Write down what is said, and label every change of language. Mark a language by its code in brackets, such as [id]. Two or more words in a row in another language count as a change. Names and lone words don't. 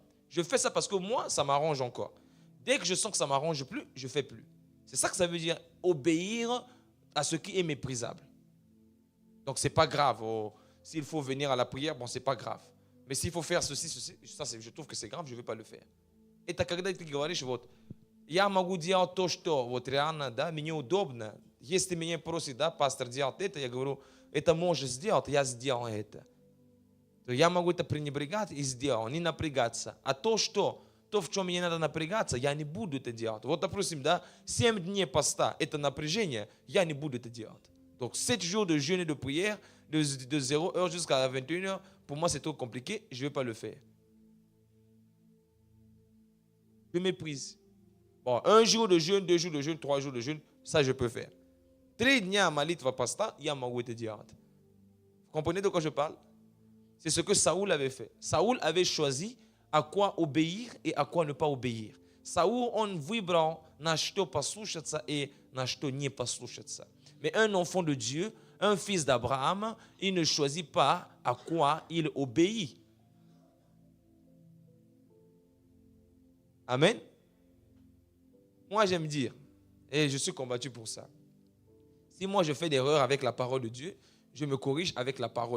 [fr] Je fais ça parce que moi ça m'arrange encore. Dès que je sens que ça ne m'arrange plus, je ne fais plus. C'est ça que ça veut dire, obéir à ce qui est méprisable. Donc ce n'est pas grave. S'il faut venir à la prière, bon, ce n'est pas grave. Mais s'il faut faire ceci, ça, je trouve que c'est grave, je ne vais pas le faire. [ru] Это когда ты говоришь, вот, я могу делать то, что вот реально, да, мне удобно. Если меня просит, да, пастор делать это, я говорю, это можешь сделать, я сделал это. То я могу это пренебрегать и сделать, не напрягаться. А то, в чем мне надо напрягаться, я не буду это делать. Вот, допустим, да, 7 дней поста, это напряжение, я не буду это делать. [fr] Donc 7 jours de jeûne et de prière, de 0h jusqu'à 21h, pour moi c'est trop compliqué, je ne vais pas le faire. Je méprise. Bon, 1 jour de jeûne, 2 jours de jeûne, 3 jours de jeûne, ça je peux faire. [ru] 3 дня молитва поста, я могу это делать. [fr] Vous comprenez de quoi je parle? C'est ce que Saoul avait fait. Saoul avait choisi à quoi obéir et à quoi ne pas obéir. Saoul, [ru] он выбрал, на что послушаться и на что не послушаться. [fr] Mais un enfant de Dieu, un fils d'Abraham, il ne choisit pas à quoi il obéit. Amen. Moi, j'aime dire, et je suis combattu pour ça. Si moi, je fais des erreurs avec la parole de Dieu, je me corrige avec la parole.